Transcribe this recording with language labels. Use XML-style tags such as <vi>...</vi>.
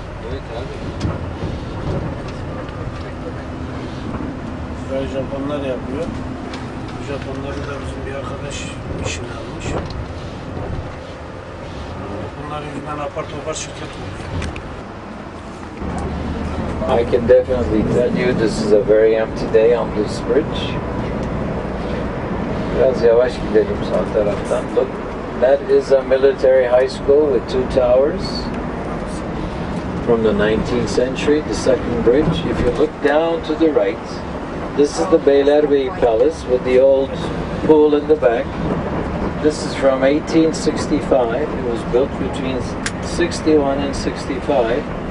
<tr>Evet abi. Burayı Japonlar yapıyor. Bu Japonları da bizim bir arkadaş işine almış. Bunların yüzünden apar topar şirket oluyor.</tr> <en>I can definitely tell you this is a very empty day on this bridge.</en> <tr>Biraz yavaş gidelim sağ taraftan.</tr> <en>Look, that is a military high school with two towers from the 19th century, the second bridge. If you look down to the right, this is the Beylerbeyi Palace with the old pool in the back. This is from 1865. It was built between 61 and 65.</en>